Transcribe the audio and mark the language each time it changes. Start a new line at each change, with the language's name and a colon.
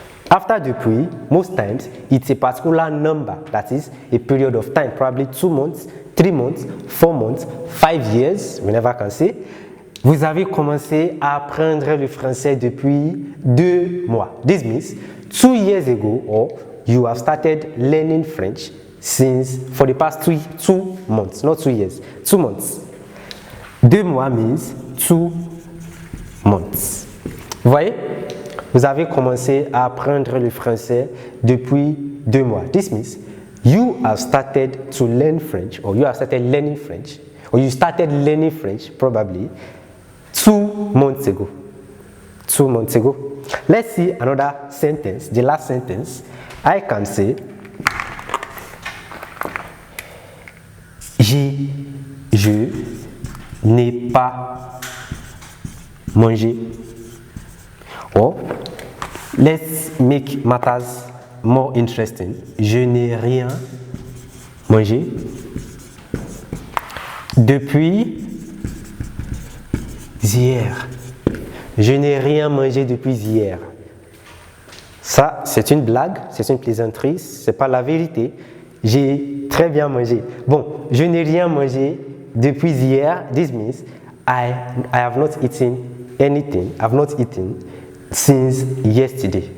English: After depuis, most times, it's a particular number, that is a period of time, probably 2 months, 3 months, 4 months, 5 years, we never can say.
French: Vous avez commencé à apprendre le français depuis 2 mois.
English: This means 2 years ago, or you have started learning French for the past 2 months, not 2 years, 2 months. 2 mois means 2 months.
French: Vous voyez? Vous avez commencé à apprendre le français depuis 2 mois.
English: This means you have started to learn French, or you have started learning French, or you started learning French probably 2 months ago. 2 months ago. Let's see another sentence, the last sentence. I can say
French: je n'ai pas mangé.
English: Or, let's make matters more interesting.
French: Je n'ai rien mangé depuis hier. Je n'ai rien mangé depuis hier. Ça, c'est une blague, c'est une plaisanterie, c'est pas la vérité. J'ai très bien mangé. Bon, je n'ai rien mangé depuis hier.
English: This means I have not eaten anything. I have not eaten since yesterday.